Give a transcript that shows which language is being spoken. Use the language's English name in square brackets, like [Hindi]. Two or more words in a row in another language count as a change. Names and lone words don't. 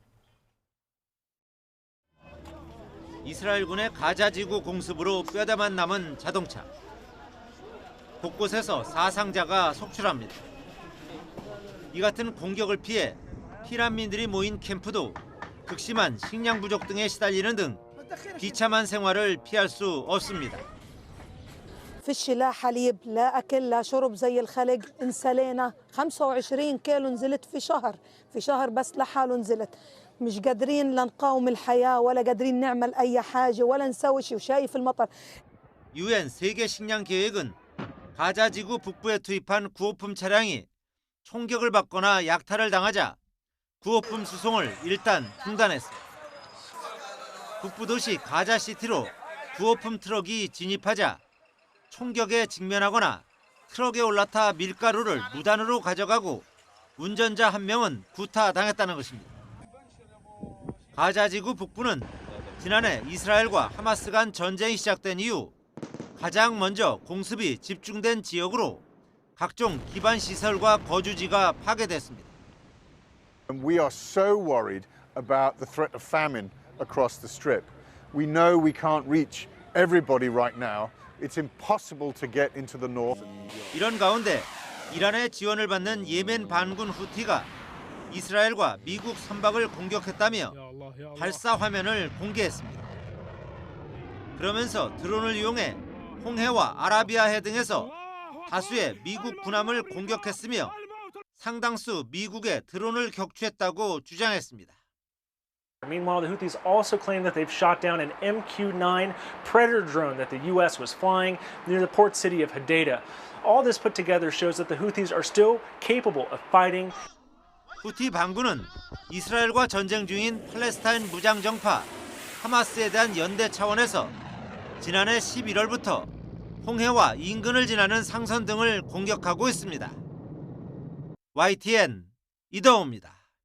[Korean] 이스라엘군의 가자 지구 공습으로 뼈다만 남은 자동차. 곳곳에서 사상자가 속출합니다. 이 같은 공격을 피해 피난민들이 모인 캠프도 극심한 식량 부족 등에 시달리는 등 비참한 생활을 피할 수 없습니다. [Arabic] فيش لا حليب لا أكل لا شرب زي الخلق انسلينا 25 كيلو نزلت في شهر بس لحاله نزلت مش قادرين لا نقاوم الحياة ولا قادرين نعمل أي حاجة ولا نسوي شيء وشايف المطر. [Korean] UN 세계 식량 계획은 가자 지구 북부에 투입한 구호품 차량이 총격을 받거나 약탈을 당하자 구호품 수송을 일단 중단했습니다. 북부 도시 가자시티로 구호품 트럭이 진입하자 총격에 직면하거나 트럭에 올라타 밀가루를 무단으로 가져가고 운전자 한 명은 구타당했다는 것입니다. 가자지구 북부는 지난해 이스라엘과 하마스 간 전쟁이 시작된 이후 가장 먼저 공습이 집중된 지역으로 각종 기반 시설과 거주지가 파괴됐습니다. [English] We are so worried about the threat of famine across the strip. We know we can't reach everybody right now. It's impossible to get into the north. [Korean] 이런 가운데 이란의 지원을 받는 예멘 반군 후티가 이스라엘과 미국 선박을 공격했다며 발사 화면을 공개했습니다. 그러면서 드론을 이용해 홍해와 아라비아해 등에서 다수의 미국 군함을 공격했으며 상당수 미국의 드론을 격추했다고 주장했습니다. [English] Meanwhile, the Houthis also claim that they've shot down an MQ-9 Predator drone that the U.S. was flying near the port city of Hodeidah. All this put together shows that the Houthis are still capable of fighting. [Korean] 후티 반군은 이스라엘과 전쟁 중인 팔레스타인 무장 정파 하마스에 대한 연대 차원에서 지난해 11월부터 홍해와 인근을 지나는 상선 등을 공격하고 있습니다. YTN 이동우입니다.